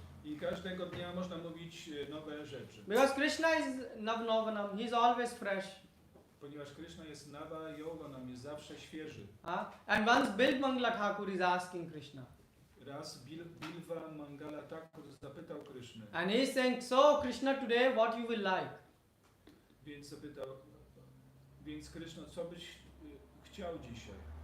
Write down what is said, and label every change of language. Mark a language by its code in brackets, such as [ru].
[pl] I każdego dnia można mówić nowe rzeczy. [en] Because Krishna is Navnovanam, he is always fresh. [pl] Ponieważ Krishna jest Nava Yoganam, jest zawsze świeży. [en] And once Bilbangla Thakur is asking Krishna. [pl] Raz Bilva Mangala Thakur zapytał Krishnę. [en] And he is saying, so Krishna today what you will like? [pl] Więc zapytał, więc Krishna, co byś chciał dzisiaj?